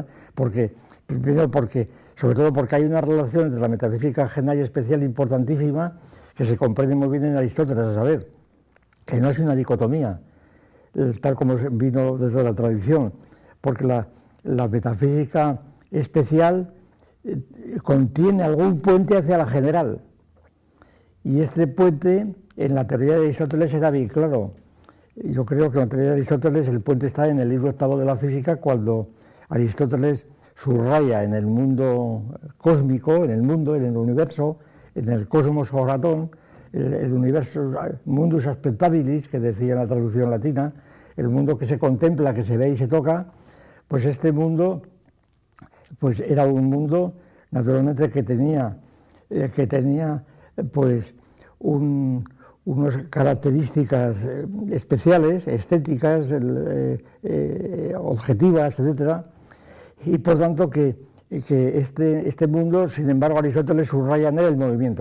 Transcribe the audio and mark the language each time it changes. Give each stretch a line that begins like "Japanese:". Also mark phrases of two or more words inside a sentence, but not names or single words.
Spanish: Primero sobre todo porque hay una relación entre la metafísica general y especial importantísima, que se comprende muy bien en Aristóteles, a saber, que no es una dicotomía, tal como vino desde la tradición, porque la metafísica especial contiene algún puente hacia la general, y este puente en la teoría de Aristóteles era bien claro. Yo creo que en la teoría de Aristóteles el puente está en el libro octavo de la física, cuando Aristóteles subraya en el mundo cósmico, en el mundo, en el universo, en el
Greek: κόσμος ὁρατός,
Spanish: el universo,
Latin: mundus aspectabilis,
Spanish: que decía en la traducción latina, el mundo que se contempla, que se ve y se toca. Pues este mundo pues era un mundo naturalmente que tenía pues unas características especiales, estéticas, objetivas, etcétera, y por tanto que este mundo, sin embargo, Aristóteles subraya en él el movimiento.